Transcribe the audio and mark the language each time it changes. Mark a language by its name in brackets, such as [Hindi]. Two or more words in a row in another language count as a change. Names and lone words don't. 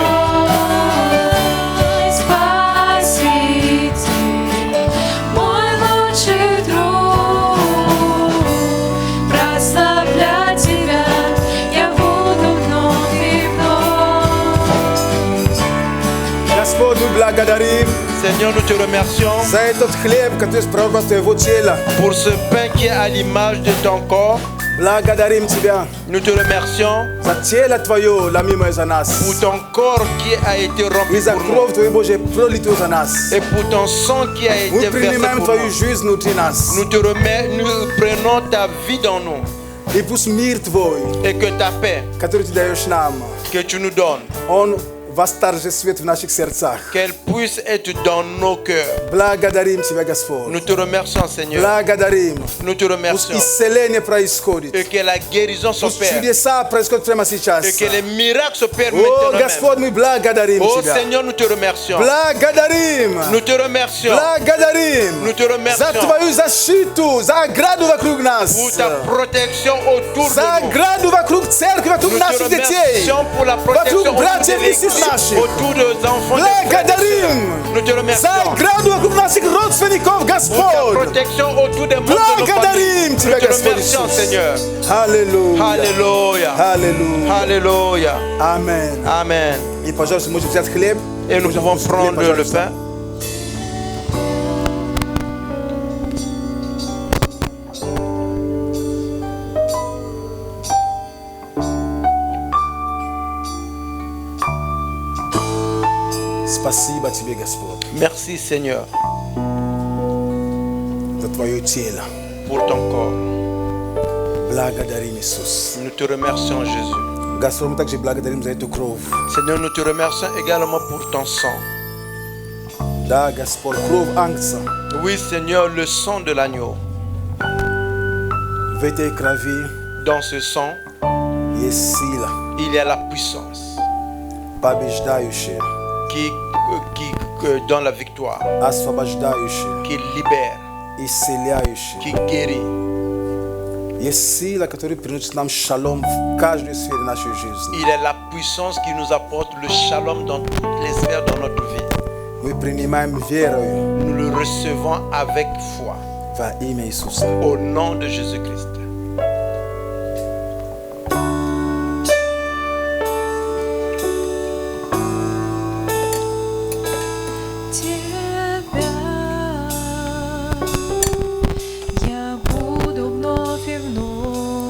[Russian] Спаситель, мой лучший друг, прославлять Тебя я буду вновь и вновь. Господь, мы благодарим [French] Seigneur, nous te remercions [Russian] за этот хлеб, который прообраз Твоего тела. [French] pour ce pain qui est à l'image de ton corps. [Russian] Благодарим Тебя [French] Nous te remercions [Russian] за тело Твое, ломимое за [French] pour [Russian] нас. [French] ton corps qui a été [Russian] И [French] rompu [Russian] за [French] pour nous. [Russian] кровь Твою, Божье, пролитую за нас. [French] Et pour ton sang qui a [Russian] Мы [French] été versé [Russian] принимаем [French] pour [Russian] Твою [French] nous. [Russian] жизнь внутри нас. [French] Nous prenons ta vie dans nous. [Russian] И пусть мир Твой, [French] Et que ta paix [Russian] который Ты даешь нам, [French] que tu nous donnes, [Russian] он восторжествует в наших сердцах. [French] qu'elle puisse être dans nos cœurs. [Russian] Благодарим Тебя, Господь. [French] Nous te remercions, Seigneur. [Russian] Благодарим. [French] Nous te [Russian] Пусть [French] remercions. [Russian] исцеление происходит. [French] Et que la guérison [Russian] Пусть [French] s'opère. [Russian] чудеса происходят прямо сейчас. [French] Et que les miracles s'opèrent [Russian] О, [French] maintenant même. [Russian] Господь, мы благодарим [French] Oh [Russian] Тебя. [French] Seigneur, nous te remercions. [Russian] Благодарим. [French] Nous te remercions [Russian] Благодарим [French] Nous te [Russian] за [French] remercions [Russian] Твою защиту, за ограду вокруг нас, [French] pour ta protection autour [Russian] за [French] de nous. [Russian] ограду вокруг церкви, вокруг [French] Nous te [Russian] наших детей, [French] remercions pour la protection [Russian] вокруг [French] autour de [Russian] братьев и [French] l'Église, [Russian] сестер наших. [French] autour des enfants de [Russian] Благодарим [French] Nous te [Russian] за [French] remercions [Russian] ограду вокруг наших родственников, [French] pour ta [Russian] Господь. [French] protection autour des membres de nos familles. [Russian] Благодарим [French] Nous [Russian] Тебя, [French] te [Russian] Господь [French] remercions, [Russian] Иисус. [French] Seigneur. [Russian] Аллилуйя. [French] Alléluia. [Russian] Аллилуйя. [French] Alléluia. [Russian] Аминь. [French] Amen. [Russian] И, пожалуйста, можете взять хлеб. [French] Et nous pouvons prendre le [Russian] пожалуйста. [French] pain. [Russian] Спасибо Тебе, Господь, [French] Merci, Seigneur, [Russian] за Твое тело. [French] pour ton corps. [Russian] Благодарим, Иисус. [French] Nous te remercions, Jésus. [Russian] Господь, мы также благодарим за эту кровь. [French] Seigneur, nous te remercions également pour ton sang. [Russian] Да, Господь, кровь Ангца. [French] Oui, Seigneur, le sang de l'agneau. [Russian] В этой крови [French] Dans ce sang, [Russian] есть сила, [French] il y a la puissance [Russian] побеждающая, [French] qui donne la victoire, [Russian] освобождающая, [French] qui libère, [Russian] исцеляющая. [French] qui guérit. [Russian] Есть сила, которая приносит нам шалом в каждой сфере нашей жизни. [French] Il est la puissance qui nous apporte le shalom dans toutes les sphères de notre vie. [Russian] Мы принимаем верою [French] Nous le recevons avec foi. [Russian] во имя Иисуса. [French] Au nom de Jésus-Christ. [Russian] Я буду вновь и вновь.